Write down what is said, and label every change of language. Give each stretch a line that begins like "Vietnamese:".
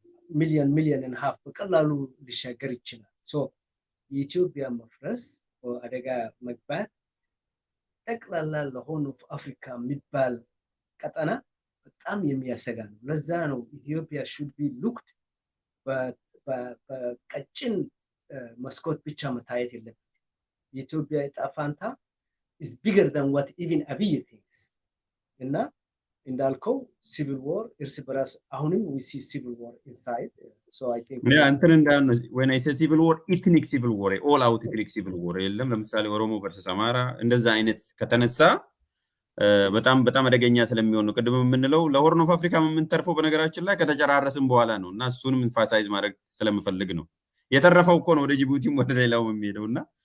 Amharic: ሚሊዮን
English: and half
Amharic: በቀላሉ ሊሻገር ይችላል። የኢትዮጵያ መፍረስ አደጋ መግባት ጠቅላላ ለሆኑ አፍሪካ የሚባል ቀጠና በጣም የሚያሰጋ ነው። ለዛ ነው ኢትዮጵያ
English: should be looked
Amharic: በቀጭን መስኮት ብቻ መታየት የለበትም። የኢትዮጵያ ዕጣ ፈንታ
English: is bigger than what even Abiy thinks
Amharic: እና እንዳልከው ሲቪል ዋር እርስ በራስ አሁንም
English: we see civil war inside, so I think
Amharic: እንትን እንዳን
English: when I say civil war
Amharic: ethnic civil war all out ethnic civil war የለም ለምሳሌ ኦሮሞ versus አማራ እንደዛ አይነት ከተነሳ በጣም አደገኛ ስለሚሆን ነው ቅድም የምንለው ለሆርን ኦፍ አፍሪካ የምንተርፈው በነገራችን ላይ ከተጨራረስን በኋላ ነው እና እሱንም ኢንፋሳይዝ ማድረግ ስለምፈልግ ነው የተረፈው እኮ ነው ወደ ጅቡቲም ወደ ሌላውም የሚሄደውና